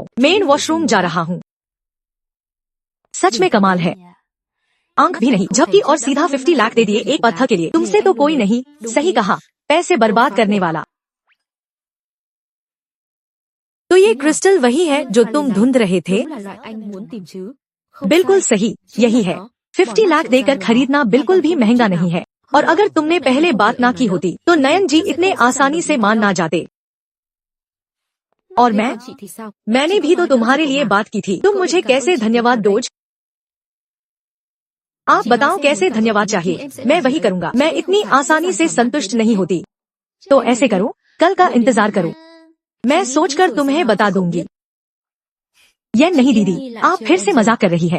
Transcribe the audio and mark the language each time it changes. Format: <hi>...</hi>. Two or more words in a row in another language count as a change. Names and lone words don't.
<hi>मेन वॉशरूम जा रहा हूँ। सच में कमाल है। आंख भी नहीं झपकी और सीधा 50 लाख दे दिए एक पत्थर के लिए। तुमसे तो कोई नहीं। सही कहा, पैसे बर्बाद करने वाला। तो ये क्रिस्टल वही है जो तुम ढूंढ रहे थे?</hi> <vi>đúng là loại anh muốn tìm chứ. Không</vi> <hi>बिल्कुल</hi> <vi>sai.</vi> <hi>सही, यही है। 50 लाख देकर खरीदना बिल्कुल भी महंगा नहीं है। और अगर तुमने पहले बात ना की होती तो नयन जी इतने आसानी से मान ना जाते। और</hi> <vi>Thế</vi> <hi>मैं</hi> <vi>còn chị thì sao?</vi> <hi>मैंने भी तो तुम्हारे लिए बात की थी। तुम मुझे कैसे धन्यवाद दोज? आप बताओ कैसे धन्यवाद चाहिए? मैं वही करूँगा। मैं इतनी आसानी से संतुष्ट नहीं होती। तो ऐसे करो, कल का इंतजार करो। मैं सोचकर तुम्हें बता दूंगी। ये नहीं दीदी, आप फिर से मजाक कर रही है।</hi>